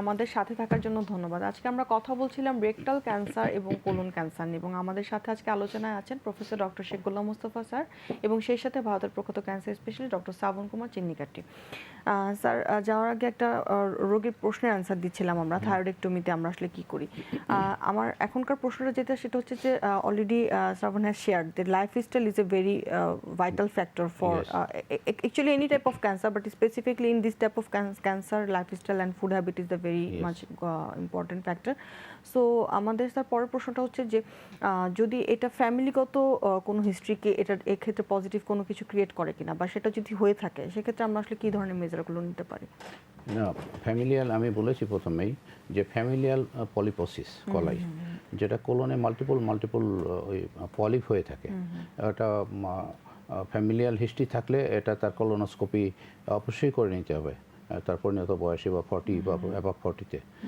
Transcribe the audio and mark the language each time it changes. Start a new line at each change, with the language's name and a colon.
Bangla: আমাদের সাথে থাকার জন্য ধন্যবাদ। আজকে আমরা কথা বলছিলাম রেকটাল ক্যান্সার এবং কোলন ক্যান্সার নিয়ে, এবং আমাদের সাথে আজকে আলোচনায় আছেন professor doctor Sheikh Golam Mostafa sir এবং সেই সাথে ভারতের প্রখ্যাত ক্যান্সার স্পেশালিস্ট ডক্টর শ্রাবণ কুমার চিন্নিকাট্টি। স্যার, যাওয়ার আগে একটা রোগীর প্রশ্নের অ্যান্সার দিচ্ছিলাম আমরা, থাইরয়েডেক্টমিতে আমরা আসলে কি করি। আমার এখনকার প্রশ্নটা যেটা, সেটা হচ্ছে যে
English: Already Shraban has shared that lifestyle is a very vital factor for actually any type of cancer, but specifically in this type of cancer, lifestyle and food habit is the very much important factor.
Bangla: So আমাদের sir পরের প্রশ্নটা হচ্ছে যে যদি এটা ফ্যামিলিগত কোনো হিস্ট্রিকে এটা এক্ষেত্রে পজিটিভ কোনো কিছু ক্রিয়েট করে কিনা, বা সেটা যদি হয়ে থাকে সেক্ষেত্রে আমরা আসলে কী ধরনের মেজারগুলো নিতে পারি। না, ফ্যামিলিয়াল আমি বলেছি প্রথমেই যে ফ্যামিলিয়াল পলিপোসিস কলাই, যেটা কোলনে মাল্টিপল ওই পলিপ হয়ে থাকে, ওটা ফ্যামিলিয়াল হিস্ট্রি থাকলে এটা তার কলোনোস্কোপি অবশ্যই করে নিতে হবে তার পরিণত বয়সে বা 40 বা অ্যাবাভ 40-তে।